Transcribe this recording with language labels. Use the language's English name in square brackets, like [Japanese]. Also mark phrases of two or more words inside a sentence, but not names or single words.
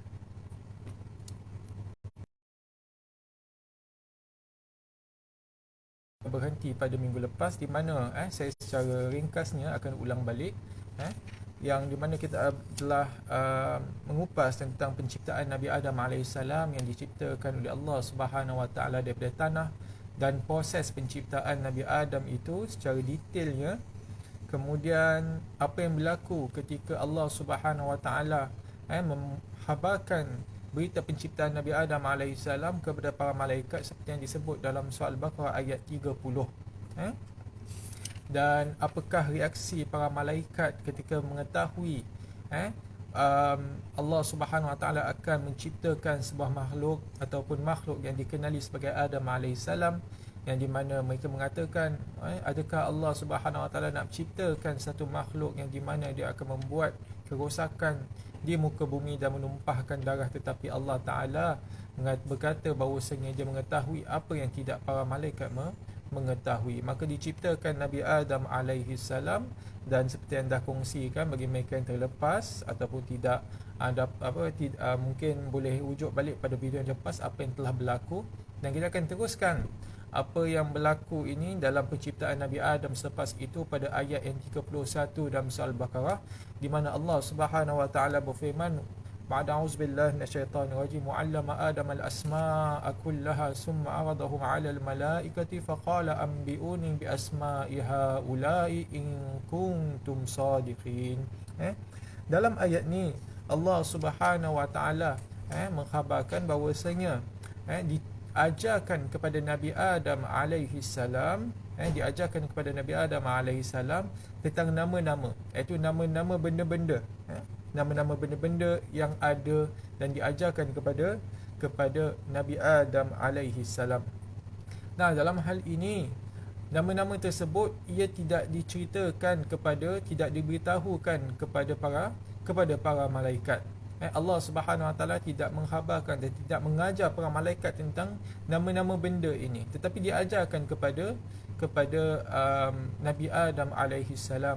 [Malay] Berhenti pada minggu lepas di mana saya secara ringkasnya akan ulang balik, yang di mana kita telah mengupas tentang penciptaan Nabi Adam AS yang diciptakan oleh Allah [Arabic] سبحانه وتعالى [Malay] daripada tanah, dan proses penciptaan Nabi Adam itu secara detailnya. Kemudian apa yang berlaku ketika Allah [Arabic] سبحانه وتعالى [Malay] menghabarkan berita penciptaan Nabi Adam AS kepada para malaikat seperti yang disebut dalam surah Al-Baqarah ayat 30. Dan apakah reaksi para malaikat ketika mengetahui Allah [Arabic] سبحانه وتعالى [Malay] akan menciptakan sebuah makhluk ataupun makhluk yang dikenali sebagai Adam AS, yang di mana mereka mengatakan, adakah Allah [Arabic] سبحانه وتعالى [Malay] nak menciptakan satu makhluk yang di mana dia akan membuat kerosakan di muka bumi dan menumpahkan darah, tetapi Allah taala berkata bahawasanya dia mengetahui apa yang tidak para malaikat mengetahui. Maka diciptakan Nabi Adam [Arabic] عليه السلام, [Malay] dan seperti yang dah kongsikan bagi mereka yang terlepas ataupun tidak ada mungkin boleh rujuk balik pada video yang lepas apa yang telah berlaku, dan kita akan teruskan apa yang berlaku ini dalam penciptaan Nabi Adam selepas itu pada ayat yang 31 dalam surah Al-Baqarah, di mana Allah [Arabic] سبحانه وتعالى [Malay] berfirman, [Arabic] بعد أعوذ بالله من الشيطان الرجيم وعلم آدم الأسماء كلها ثم عرضهم على الملائكة فقال أنبئوني بأسماء هؤلاء إن كنتم صادقين. [Malay] Dalam ayat ni Allah [Arabic] سبحانه وتعالى [Malay] mengkhabarkan bahawasanya diajarkan kepada Nabi Adam [Arabic] عليه السلام, [Malay] diajarkan kepada Nabi Adam [Arabic] عليه السلام [Malay] tentang nama-nama, iaitu nama-nama benda-benda, nama-nama benda-benda yang ada, dan diajarkan kepada Nabi Adam [Arabic] عليه السلام. [Malay] Nah, dalam hal ini nama-nama tersebut ia tidak diceritakan tidak diberitahukan kepada para malaikat. Allah [Arabic] سبحانه وتعالى [Malay] tidak menghabarkan dan tidak mengajar para malaikat tentang nama-nama benda ini, tetapi diajarkan kepada Nabi Adam [Arabic] عليه السلام.